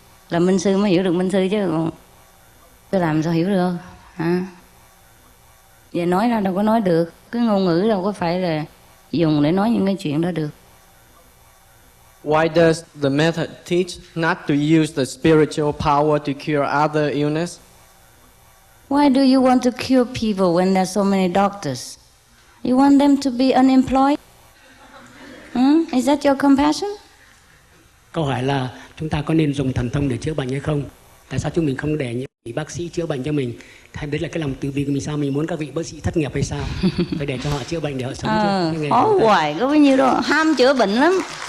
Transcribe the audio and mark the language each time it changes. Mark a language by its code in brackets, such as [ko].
[vi] Làm minh sư mới hiểu được minh sư chứ còn tôi làm sao hiểu được không? Và nói ra đâu có nói được. Cái ngôn ngữ đâu có phải là dùng để nói những cái chuyện đó được. [en] Why does the method teach not to use the spiritual power to cure other illness? Why do you want to cure people when there are so many doctors? You want them to be unemployed? Is that your compassion? [vi] Câu hỏi là chúng ta có nên dùng thần thông để chữa bệnh hay không? Tại sao chúng mình không để những bác sĩ chữa bệnh cho mình? Hay đấy là cái lòng từ bi của mình sao? Mình muốn các vị bác sĩ thất nghiệp hay sao? Phải để cho họ chữa bệnh để họ sống chứ. Khó hoài, có bao nhiêu đâu. Ham chữa bệnh lắm.